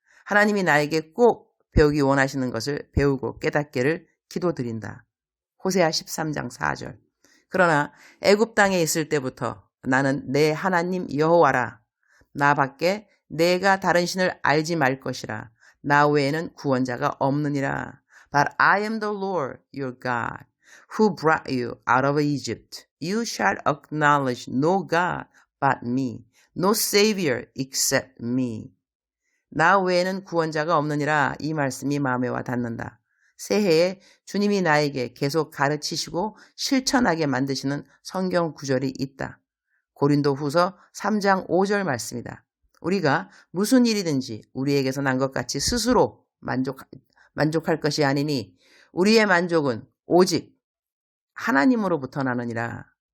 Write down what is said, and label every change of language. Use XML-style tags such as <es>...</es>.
<ko>하나님이 나에게 꼭 배우기 원하시는 것을 배우고 깨닫기를 기도드린다. 호세아 13장 4절. 그러나 애굽 땅에 있을 때부터 나는 내 하나님 여호와라. 나밖에 내가 다른 신을 알지 말 것이라. 나 외에는 구원자가 없느니라.</ko> <en>But I am the Lord your God, who brought you out of Egypt. You shall acknowledge no God but me, no Savior except me.</en> <ko>나 외에는 구원자가 없느니라. 이 말씀이 마음에 와 닿는다. 새해에 주님이 나에게 계속 가르치시고 실천하게 만드시는 성경 구절이 있다. 고린도 후서 3장 5절 말씀이다. 우리가 무슨 일이든지 우리에게서 난 것 같이 스스로 만족할 것이 아니니 우리의 만족은 오직 하나님으로부터 나느니라.</ko>